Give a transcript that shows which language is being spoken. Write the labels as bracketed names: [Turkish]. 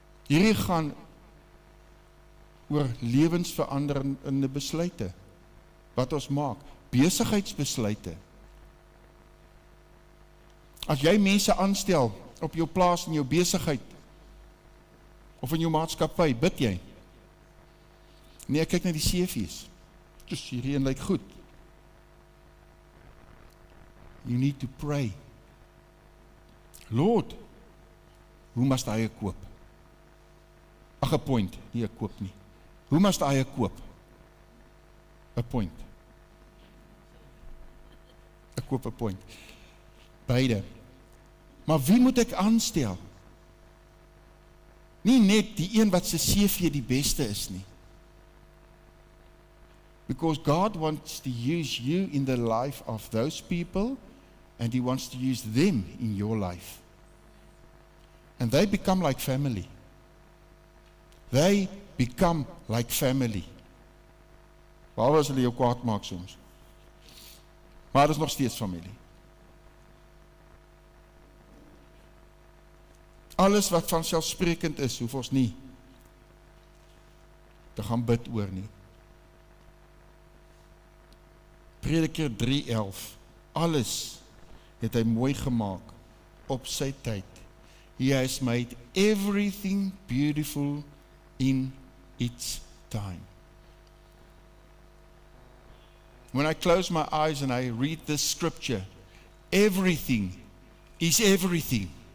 [Afrikaans] Hierdie gaan oor lewensveranderende besluite, wat ons maak, besigheidsbesluite. As jy mense aanstel op jou plaas in jou besigheid, of in jou maatskappy, bid jy? Nee, kyk na die CV's. Dus hierdie een lyk goed. [English] You need to pray. Lord, who must I koop? [Afrikaans] Ag, 'n point, nie 'n koop nie. [English] Who must I koop? [Afrikaans] 'n point. Ek koop 'n point. Beide. Maar wie moet ek aanstel? Nie net die een wat sy CV die beste is nie. [English] Because God wants to use you in the life of those people, and He wants to use them in your life. And they become like family. They become like family. [Afrikaans] Waar as hulle jou kwaad maak soms? Maar dit is nog steeds familie. Alles wat vanselfsprekend is, hoef ons nie te gaan bid oor nie. Prediker 3:11, alles het hy mooi gemaak op sy tyd. [English] He has made everything beautiful in its time. When I close my eyes and I read this scripture, everything is everything.